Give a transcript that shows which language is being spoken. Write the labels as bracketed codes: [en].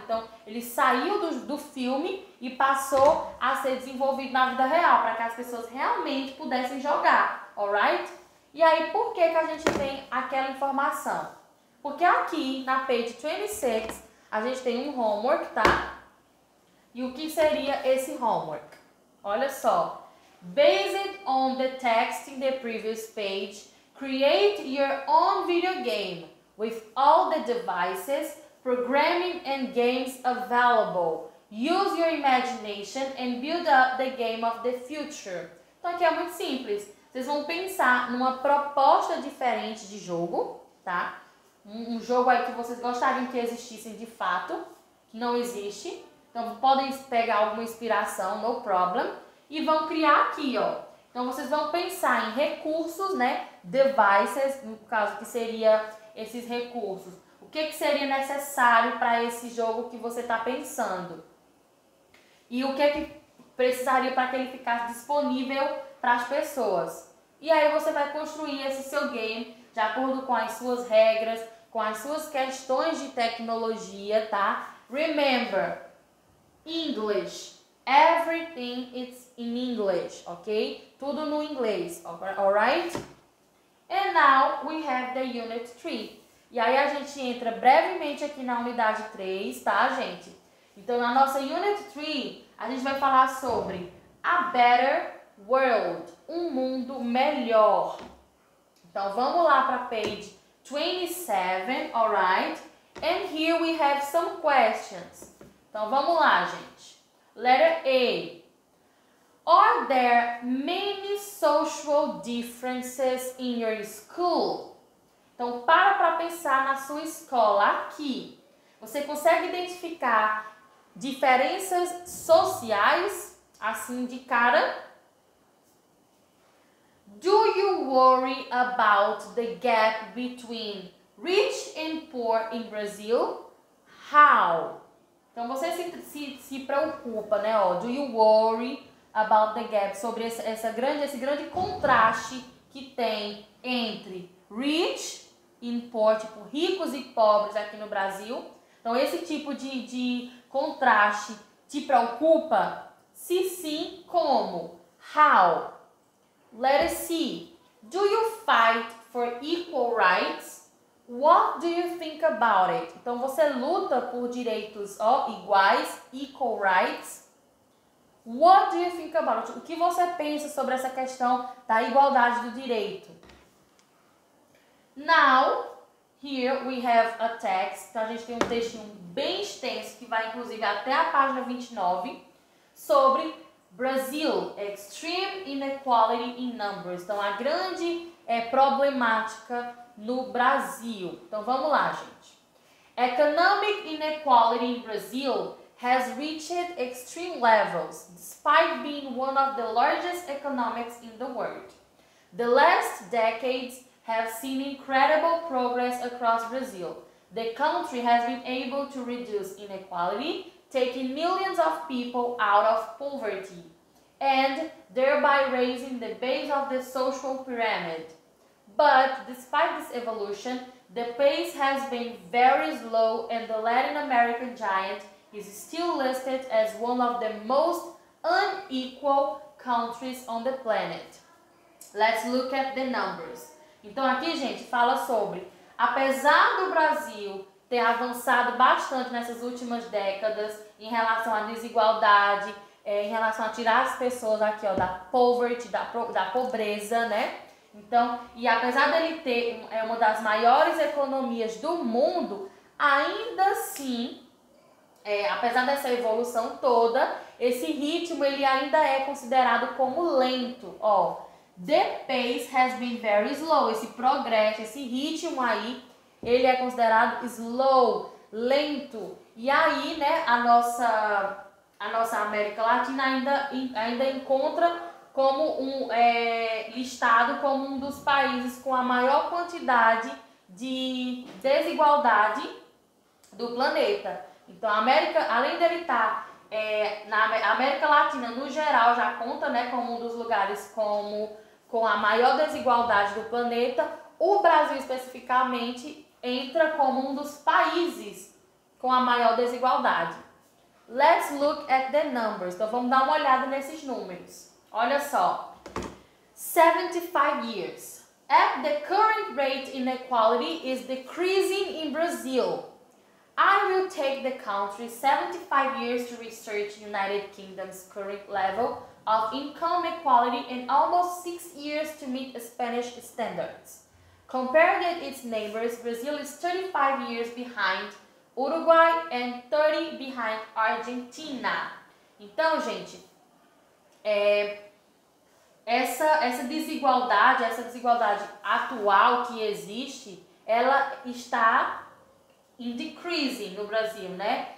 [pt] Então, ele saiu do filme e passou a ser desenvolvido na vida real, para que as pessoas realmente pudessem jogar, alright? E aí, por que a gente tem aquela informação? Porque aqui, na page 26, a gente tem um homework, tá? E o que seria esse homework? Olha só. [en] Based on the text in the previous page, create your own video game with all the devices, programming and games available. Use your imagination and build up the game of the future. [pt] Então aqui é muito simples. Vocês vão pensar numa proposta diferente de jogo, tá? Um jogo aí que vocês gostariam que existisse de fato, que não existe. Então podem pegar alguma inspiração, [en] no problem, [pt] e vão criar aqui, ó. Então vocês vão pensar em recursos, né? Devices, no caso que seria esses recursos. O que seria necessário para esse jogo que você está pensando? E o que precisaria para que ele ficasse disponível para as pessoas? E aí você vai construir esse seu game de acordo com as suas regras, com as suas questões de tecnologia, tá? [en] Remember, English. Everything is in English, ok? [pt] Tudo no inglês, [en] alright? And now we have the Unit 3. [pt] E aí a gente entra brevemente aqui na unidade 3, tá, gente? Então, na nossa Unit 3, a gente vai falar sobre [en] a better world, [pt] um mundo melhor. Então, vamos lá para page 27, alright? [en] And here we have some questions. [pt] Então, vamos lá, gente. [en] Letter A. Are there many social differences in your school? [pt] Então, para pensar na sua escola aqui. Você consegue identificar diferenças sociais, assim de cara? [en] Do you worry about the gap between rich and poor in Brazil? How? [pt] Então, você se preocupa, né? Ó, [en] do you worry about the gap? [pt] Sobre esse grande contraste que tem entre rich e poor, tipo, ricos e pobres aqui no Brasil. Então, esse tipo de contraste te preocupa? Se sim, como? [en] How? Letter C. Do you fight for equal rights? What do you think about it? [pt] Então, você luta por direitos iguais, [en] equal rights. What do you think about it? [pt] O que você pensa sobre essa questão da igualdade do direito? [en] Now, here we have a text. [pt] Então, a gente tem um textinho bem extenso, que vai inclusive até a página 29, sobre [en] Brazil, extreme inequality in numbers. [pt] Então, a grande problemática no Brasil. Então, vamos lá, gente. [en] Economic inequality in Brazil has reached extreme levels, despite being one of the largest economies in the world. The last decades have seen incredible progress across Brazil. The country has been able to reduce inequality, taking millions of people out of poverty, and thereby raising the base of the social pyramid. But despite this evolution, the pace has been very slow, and the Latin American giant is still listed as one of the most unequal countries on the planet. Let's look at the numbers. [pt] Então aqui, gente, fala sobre, apesar do Brasil ter avançado bastante nessas últimas décadas em relação à desigualdade, em relação a tirar as pessoas aqui, ó, da poverty, da pobreza, né? Então, e apesar dele ter uma das maiores economias do mundo, ainda assim, apesar dessa evolução toda, esse ritmo ele ainda é considerado como lento, ó. [en] The pace has been very slow. [pt] Esse progresso, esse ritmo aí, ele é considerado slow, lento. E aí, né, a nossa América Latina ainda encontra como listado como um dos países com a maior quantidade de desigualdade do planeta. Então, a América, além dele estar na América Latina, no geral, já conta, né, como um dos lugares com a maior desigualdade do planeta, o Brasil especificamente entra como um dos países com a maior desigualdade. [en] Let's look at the numbers. [pt] Então vamos dar uma olhada nesses números. Olha só. [en] 75 years. At the current rate, inequality is decreasing in Brazil. I will take the country 75 years to research United Kingdom's current level of income equality and almost 6 years to meet Spanish standards. Compared with its neighbors, Brazil is 35 years behind Uruguay and 30 behind Argentina. [pt] Então, gente, essa desigualdade atual que existe, ela está em decreasing no Brasil, né?